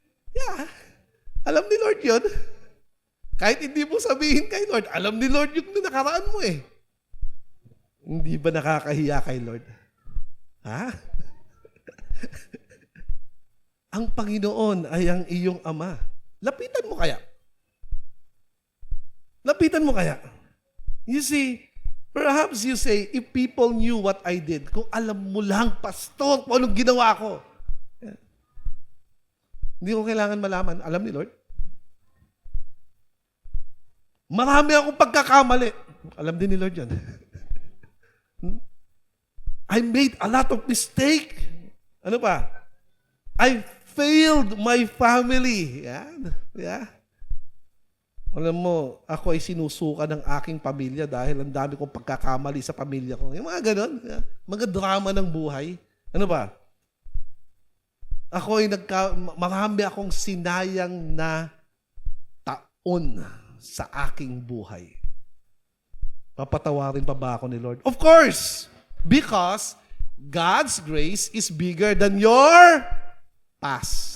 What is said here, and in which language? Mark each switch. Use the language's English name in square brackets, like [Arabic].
[Filipino] Yeah. Alam ni Lord yun. Kahit hindi mo sabihin kay Lord, alam ni Lord yung nakaraan mo eh. Hindi ba nakakahiya kay Lord? Ang Panginoon ay ang iyong Ama. Lapitan mo kaya? Lapitan mo kaya? [English] You see, perhaps you say, if people knew what I did, [Filipino] kung alam mo lang, pastor, kung anong ginawa ko. Hindi ko kailangan malaman. Alam ni Lord? Marami akong pagkakamali. Alam din ni Lord yan. [English] I made a lot of mistake. [Filipino] Ano pa? [English] I failed my family. Yan. Yeah. [Filipino] Alam mo, ako ay sinusuka ng aking pamilya dahil ang dami kong pagkakamali sa pamilya ko. Yung mga ganon. Yeah. Mga drama ng buhay. Ano ba? Ako ay marami akong sinayang na taon sa aking buhay. Papatawarin pa ba ako ni Lord? [English] Of course! Because God's grace is bigger than your past.